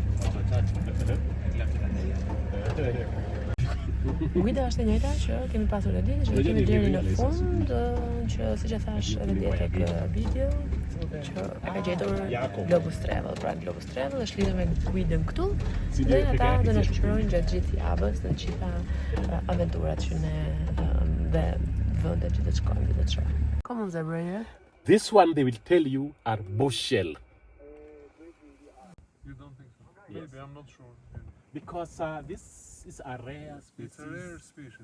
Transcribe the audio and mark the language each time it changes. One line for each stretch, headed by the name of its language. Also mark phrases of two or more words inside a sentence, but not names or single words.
Albanian: Guida është e njëjta që kemi pasur e ditë, që kemi deri në fund, që siç e thash edhe dje tek video, që ka gjetur Globus Travel. Pra Globus Travel është lidhur me guidën këtu dhe ata do na shoqërojnë gjatë gjithë javës në gjitha aventurat që ne dhe vendet që do të shkojmë dhe do të shohim.
English: Come on, Zebra. This one they will tell you are bush shell You don't think so? Maybe, I'm not sure. because this is a rare It's a rare species species.